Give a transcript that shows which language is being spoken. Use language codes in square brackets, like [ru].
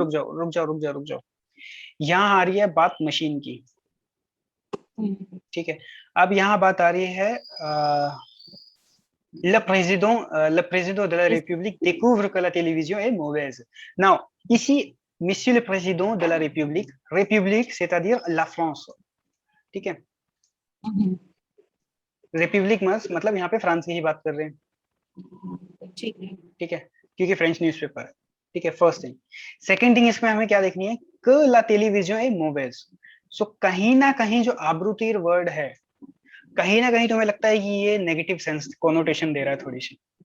[hi] रुक जाओ रुक जाओ रुक जाओ रुक जाओ, यहाँ आ रही है बात मशीन की। हम्म। ठीक है, अब यहाँ बात आ रही है [fr] le président de la République découvre que la télévision est mauvaise. Now, ici, Monsieur le Président de la République, République, c'est-à-dire la France. [hi] ठीक है, हम्म। रिपब्लिक मतलब यहाँ पे फ्रांस की ही बात कर रहे हैं। ठीक है। ठीक है, क्योंकि फ्रेंच न्यूज़पेपर है। ठीक है, फर्स्ट थिंग। सेकंड थिंग इसमें हमें क्या देखनी है, [fr] क ला टेलीविजन ए मोवेज। [hi] सो कहीं ना कहीं जो आब्रुतीर वर्ड है, कहीं ना कहीं तुम्हें लगता है कि ये नेगेटिव सेंस कोनोटेशन दे रहा है थोड़ी सी।